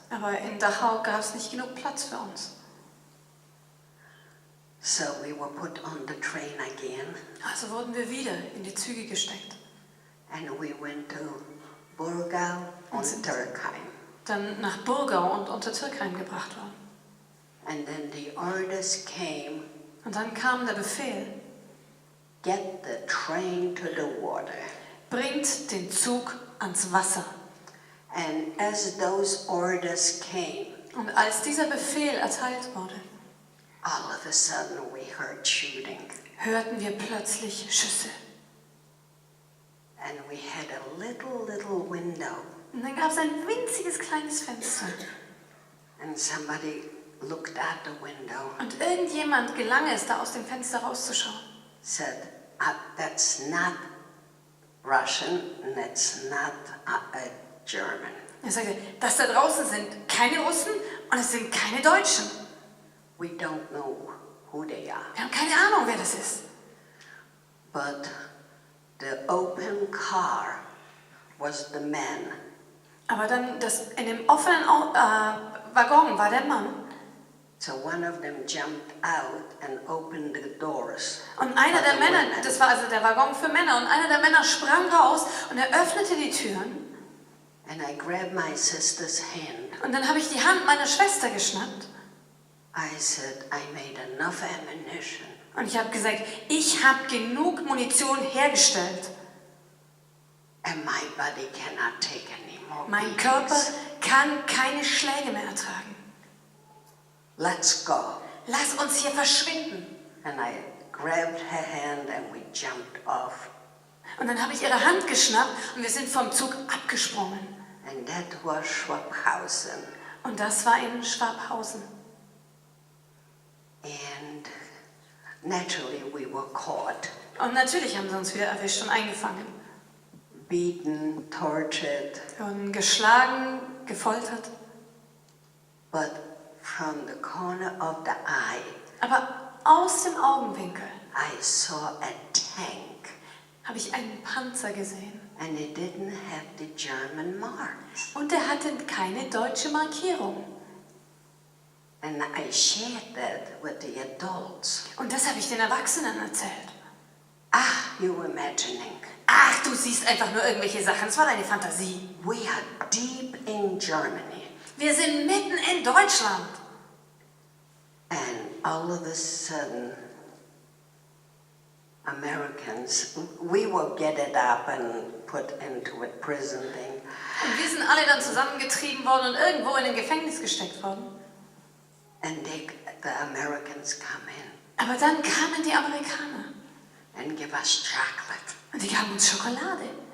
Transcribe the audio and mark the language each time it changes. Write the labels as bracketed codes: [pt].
[de] Aber in Dachau gab es nicht genug Platz für uns. [en] So we were put on the train again. [de] Also wurden wir wieder in die Züge gesteckt. [en] And we went to Burgau und [de] sind- [en] Turkheim. [de] Dann nach Burgau und unter Türkheim gebracht worden. [en] And then the orders came, [de] Und dann kam der Befehl, [en] get the train to the water. [de] bringt den Zug ans Wasser. [en] And as those orders came, [de] Und als dieser Befehl erteilt wurde, [en] all of a sudden we heard shooting. [de] hörten wir plötzlich Schüsse. [en] And we had a little window. [de] Und dann gab es ein winziges kleines Fenster. [en] And somebody looked out the window, [de] Und irgendjemand gelang es, da aus dem Fenster rauszuschauen. [en] said, that's not Russian, and that's not German. [de] Er sagte, das da draußen sind keine Russen und es sind keine Deutschen. [en] We don't know who they are. [de] Wir haben keine Ahnung, wer das ist. [en] But the open car was the man. [de] Aber dann in dem offenen Waggon war der Mann. [en] So one of them jumped out and opened the doors. [de] Und einer [en] for [de] der [en] the [de] Männer, [en] women. [de] das war also der Waggon für Männer, und einer der Männer sprang raus und er öffnete die Türen. [en] And I grabbed my sister's hand. [de] Und dann habe ich die Hand meiner Schwester geschnappt. [en] I said, I made enough ammunition. [de] Und ich habe gesagt, ich habe genug Munition hergestellt. [en] And my body cannot take any more [de] Mein [en] beatings. [de] Körper kann keine Schläge mehr ertragen. [en] Let's go. [de] Lass uns hier verschwinden. [en] And I grabbed her hand and we jumped off. [de] Und dann habe ich ihre Hand geschnappt und wir sind vom Zug abgesprungen. [en] And that was Schwabhausen. [de] Und das war in Schwabhausen. [en] And naturally we were caught, [de] Und natürlich haben sie uns wieder erwischt und eingefangen. [en] beaten, tortured, [de] Wir wurden geschlagen, gefoltert. [en] but from the corner of the eye, [de] Aber aus dem Augenwinkel [en] I saw a tank, [de] habe ich einen Panzer gesehen. [en] and it didn't have the German marks. [de] Und er hatte keine deutsche Markierung. [en] And I shared that with the adults. [de] Und das habe ich den Erwachsenen erzählt. [en] You're imagining. [de] Ach, du siehst einfach nur irgendwelche Sachen. Es war deine Fantasie. [en] We are deep in Germany, [de] Wir sind mitten in Deutschland. [en] and all of a sudden, Americans, we were gathered up and put into a prison thing. [de] Und wir sind alle dann zusammengetrieben worden und irgendwo in ein Gefängnis gesteckt worden. [en] And the Americans come in [de] Aber dann kamen die Amerikaner [en] and give us chocolate. [de] und die gaben uns Schokolade.